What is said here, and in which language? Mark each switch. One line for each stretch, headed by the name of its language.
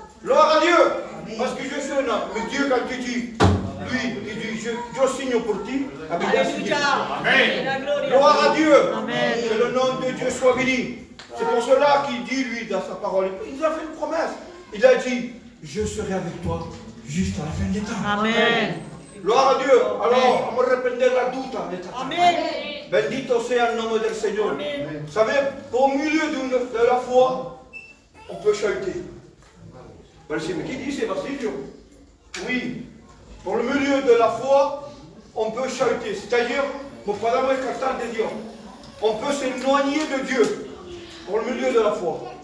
French: Gloire à Dieu, parce que je suis un homme. Mais Dieu, quand il dit, lui, il dit, je signe pour ti, Amen. Gloire à Dieu, Amen. Que le nom de Dieu soit béni. C'est pour cela qu'il dit, lui, dans sa parole, il nous a fait une promesse. Il a dit, je serai avec toi juste à la fin des temps. Amen. Gloire à Dieu.
Spanish: Alors, vamos a reprender la duda de esta tarde. Bendito sea el nombre del Señor.
French: Vous savez, au milieu de la foi, on peut chahuter. Vous allez dire, mais qui dit c'est Basilio? Oui, pour le milieu de la foi, on peut chahuter. C'est-à-dire,
Spanish: podamos escapar de Dios.
French: On peut s'éloigner de Dieu pour le milieu de la foi.